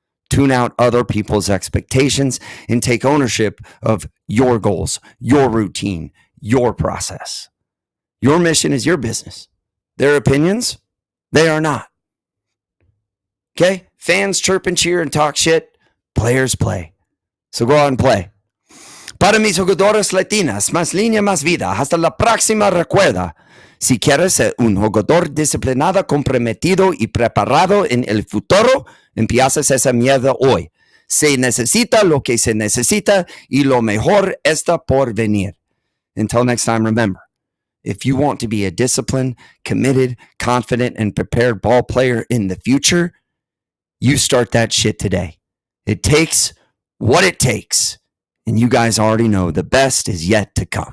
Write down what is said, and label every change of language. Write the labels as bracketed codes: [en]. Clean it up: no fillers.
[en] Tune out other people's expectations and take ownership of your goals, your routine, your process. Your mission is your business. Their opinions, they are not. Okay? Fans chirp and cheer and talk shit. Players play. So go out and play. [es] Para mis jugadores latinas, más línea, más vida. Hasta la próxima, recuerda. Si quieres ser un jugador disciplinado, comprometido y preparado en el futuro, empiezas esa mierda hoy. Se necesita lo que se necesita y lo mejor está por venir. [en] Until next time, remember, if you want to be a disciplined, committed, confident, and prepared ball player in the future, you start that shit today. It takes what it takes. And you guys already know the best is yet to come.